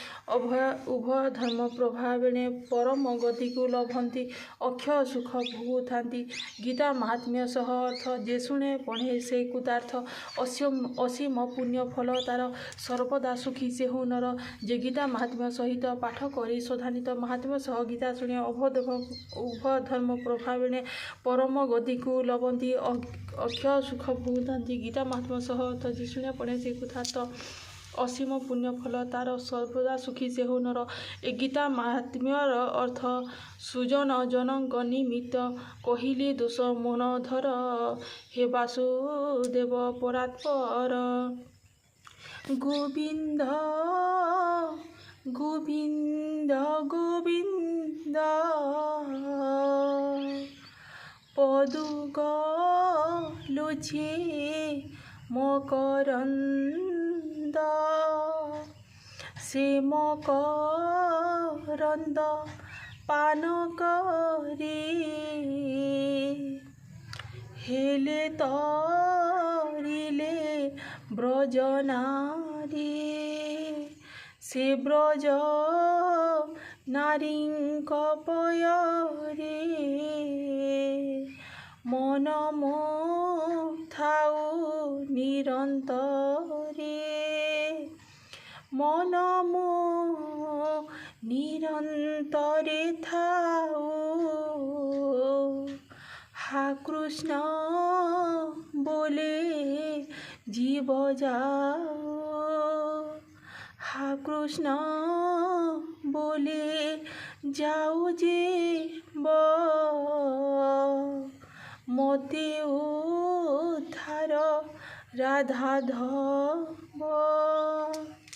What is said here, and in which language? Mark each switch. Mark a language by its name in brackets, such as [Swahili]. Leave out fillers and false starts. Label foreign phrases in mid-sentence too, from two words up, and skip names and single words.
[Odia] ଉଭୟ ଧର୍ମ ପ୍ରଭାବେଣେ ପରମ ଗତି କୋ ଲଭନ୍ତି ଅକ୍ଷୟ ସୁଖ ଭୋଗୁଥାନ୍ତି ଗୀତା ମାହାତ୍ମ୍ୟ ସହ ଅର୍ଥ ଯେ ଶୁଣେ ପଢ଼େ ସେ କୃତାର୍ଥ ଅସୀମ ପୁଣ୍ୟ ଫଳ ତାର ସର୍ବଦା ସୁଖୀ ସେ ହୋ ନର ଯେ ଗୀତା ମାହାତ୍ମ୍ୟ ସହିତ ପାଠ କରି ସଧାନିତ ମହାତ୍ମା ସହ ଗୀତା ଶୁଣେ ଉଭୟ ଧର୍ମ ପ୍ରଭାବେଣେ ପରମ ଗତି କୋ ଲଭନ୍ତି ଅକ୍ଷୟ ସୁଖ ଭୋଗୁଥାନ୍ତି ଗୀତା ମହାତ୍ମା ସହ ଅର୍ଥ ଯେ ଶୁଣେ ପଢ଼େ ସେ କୃତାର୍ଥ ଅସୀମ ପୁଣ୍ୟ ଫଳ ତାର ସର୍ବଦା ସୁଖୀ ସେ ହୋ ନର ଏ ଗୀତା ମାହାତ୍ମ୍ୟର ଅର୍ଥ ସୁଜନ ଜନକ ନିମିତ୍ତ କହିଲେ ଦୋଷ ମନ ଧର ହେ ବାସୁଦେବ ପରାତ୍ପର ଗୋବିନ୍ଦ ଗୋବିନ୍ଦ ଗୋବିନ୍ଦ ପଦୁଗ ଲୁଛେ ମକରନ୍ଦ ସେ ମକରନ୍ଦ ପାନ କରେ ହେଲେ ତରିଲେ ବ୍ରଜନାରୀ ସେ ବ୍ରଜ ନାରୀଙ୍କ ପୟରେ ମନ ଥାଉ ନିରନ୍ତରେ ମନ ନିରନ୍ତରେ ଥାଉ ହା କୃଷ୍ଣ [Bangla] বলে জীব যাও, হা কৃষ্ণ বলে যাও যে মতে উদ্ধার রাধাধব।